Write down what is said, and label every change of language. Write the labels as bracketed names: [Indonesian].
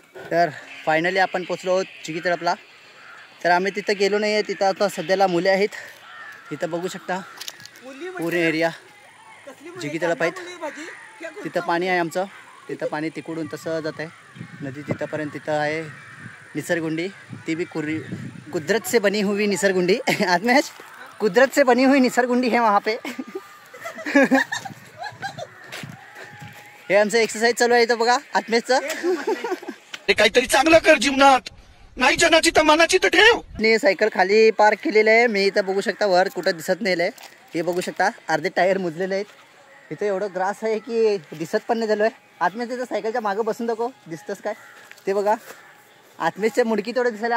[Marathi] तर फायनली आपण पोचलो आहोत जिगी तळपला. तर आम्ही तिथं गेलो नाही आहे. तिथं आता सध्याला मुले आहेत. तिथं बघू शकता पूर्ण एरिया जिगी तळप आहेत. तिथं पाणी आहे आमचं. तिथं पाणी तिकडून तसं जात आहे नदी तिथंपर्यंत. तिथं आहे निसर्गुंडी, ती बी [Hindi] कुदरत से बनी हुई निसरगुंडी आत्मेश कुदरत से बनी हुई निसरगुंडी है वहाँ पे [Marathi] हे आमचं एक्सरसाइज चालू आहे इथं बघा आत्मेशचं. काहीतरी चांगलं कर जीवनात, नाही जनाची तर मनाची तर ठेव. मी सायकल खाली पार्क केलेलं आहे. मी इथं बघू शकता वर कुठं दिसत नाही. हे बघू शकता अर्धे टायर मुजलेले आहेत. इथं एवढं ग्रास आहे की दिसत पण नाही झालं आहे. आत्मेश तिथं सायकलच्या मागं बसून दाखव दिसतंच काय ते बघा. आत्मेशच्या मुडकी तेवढं दिसायला.